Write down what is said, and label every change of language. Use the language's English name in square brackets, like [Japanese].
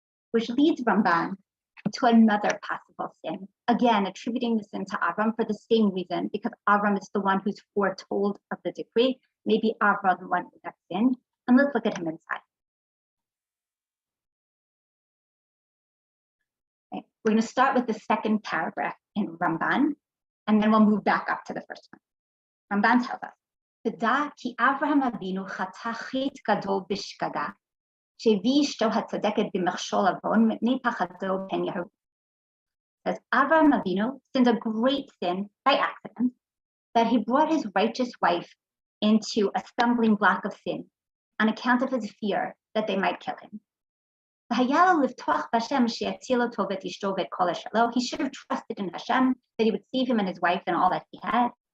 [English] Which leads Ramban to another possible sin, again, attributing the sin to Avram for the same reason, because Avram is the one who's foretold of the decree. Maybe Avram the one that sinned. And let's look at him inside. Okay. We're going to start with the second paragraph in Ramban, and then we'll move back up to the first one. Ramban tells us, [Hebrew] תדע כי אברהם אבינו חטא חטא גדול בשגגה, שהביא אשתו הצדקת במכשול עוון מפני פחדו פן יהרוג. [English] Says Avraham Avinu sinned a great sin by accident, that he brought his righteous wife into a stumbling block of sin on account of his fear that they might kill him. He should have trusted in Hashem that he would save him and his wife and all that he had.